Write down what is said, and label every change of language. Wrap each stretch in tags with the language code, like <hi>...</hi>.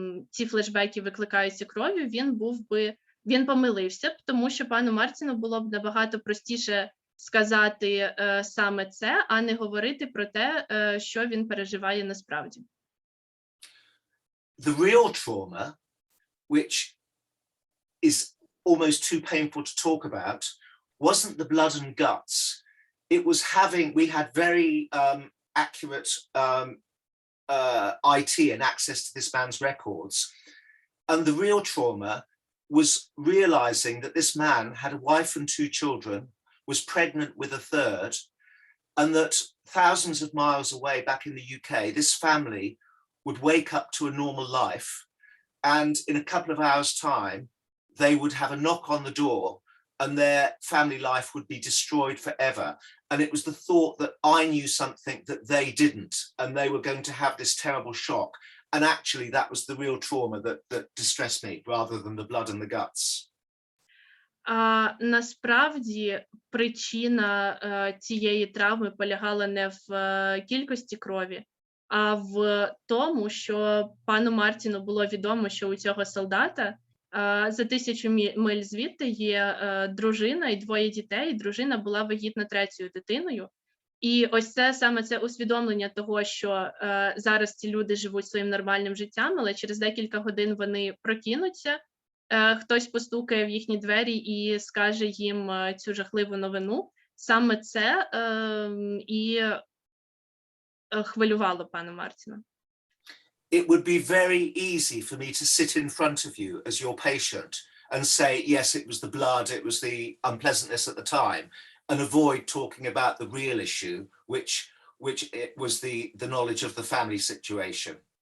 <uk>ці флешбеки викликаються кров'ю, він помилився б, тому що пану Мартіну було б набагато простіше сказати саме це, а не говорити про те, що він переживає насправді.</uk> <en>The real trauma, which is almost too painful to talk about, wasn't the blood and guts. It was we had very accurate IT and access to this man's records. And the real trauma was realizing that this man had a wife and 2 children, was pregnant with a third, and that thousands of miles away back in the UK, this family would wake up to a normal life, and in a couple of hours' time, they would have a knock on the door and their family life would be destroyed forever. And it was the thought that I knew something that they didn't, and they were going to have this terrible shock. And actually, that was the real trauma that distressed me, rather than the blood and the guts.</en> <uk>Насправді, причина цієї травми полягала не в кількості крові, а в тому, що пану Мартіну було відомо, що у цього солдата за 1000 миль звідти є дружина і 2 дітей, і дружина була вагітна 3-ю дитиною. І ось саме це усвідомлення того, що зараз ці люди живуть своїм нормальним життям, але через декілька годин вони прокинуться, хтось постукає в їхні двері і скаже їм цю жахливу новину. Саме це і хвилювало пана Мартіна.</uk> <en>It would be very easy for me to sit in front of you as your patient and say, yes, it was the blood, it was the unpleasantness at the time, and avoid talking about the real issue, which it was the knowledge of the family situation.</en>